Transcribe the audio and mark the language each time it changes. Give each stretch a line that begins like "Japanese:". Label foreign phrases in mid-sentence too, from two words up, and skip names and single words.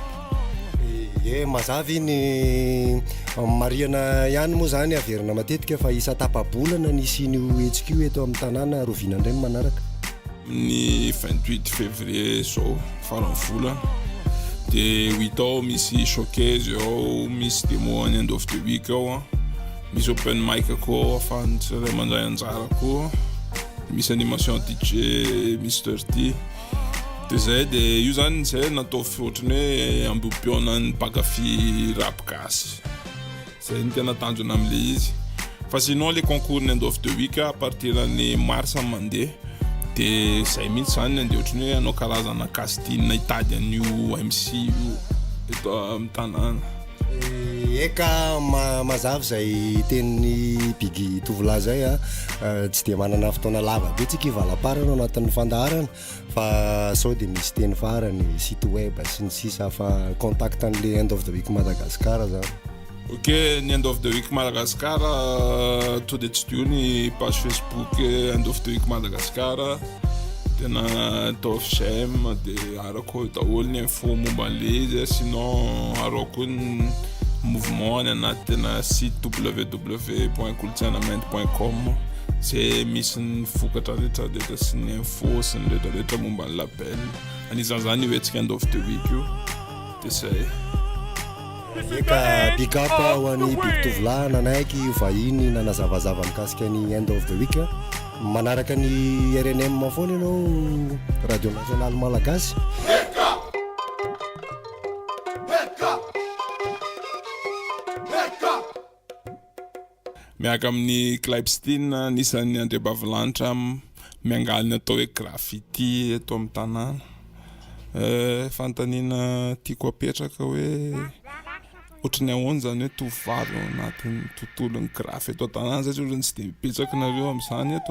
Malagasy: Mazava iny mariana ihany moa zany averina matetika fa isa tapabolana nisy ny HQ eto amin'ny tanàna rovinandray manaraka ny 28 février zao farany volana de 8 ao misy showcase ao misy démo any end of the week ao misy
English: open mic
Malagasy: koa afahany tsiray mandray anjara koa misy animation DJ Mr T de zay de io zany zay natao ohatrany hoe ambompiona ny mpakafy rap gasy zay ny tena tanjona amin'le izy fa sinon le concours end of the week
French: à partir
Malagasy: ny mars mandeha de zay mihitsy zany andeha ohatrany hoe anao karazana casting hitady an'io MC io eto amin'ny tanàna. Eka mazava zay tenin'ny Bigi tovolahy zay tsy de manana fotoana lava be tsika ivalaparana anatin'ny fandaharana fa sao de misy teny farany
French: site web
Malagasy: sy ny sisa fa contact an'le end of the week Madagasikara zany. Ok, ny end of the week Madagasikara to de tsy dio ny page Facebook end of the week Madagasikara tena atao FCM de arako daholo ny info momba an'le izy sinon arako ny mouvement ny anatina site www.kolotsainamento.com zay misy ny vokatra rehetrarehetra sy ny info sy ny rehetrarehetra momba ny label anisan'izany hoetsika end of the week io de zay. Eka
English: big up
Malagasy: ho an'ny Big tovolahy nanaiky vahiny nanazavazava mikasika ny end of the week manaraka ny RNM foana ianao radio national malagasy. Miaraka amin'ny Clipstein nisan'ny André Bavilanitra miangalina atao hoe graffiti eto amin'ny tanàna fantaniana tiako apetraka hoe ohatrany ahoana zany hoe tovovavy ao anatin'ny tontolon'ny grafy eto an-tanàna zay ohatrany tsy de mipetraka nareo amin'izany eto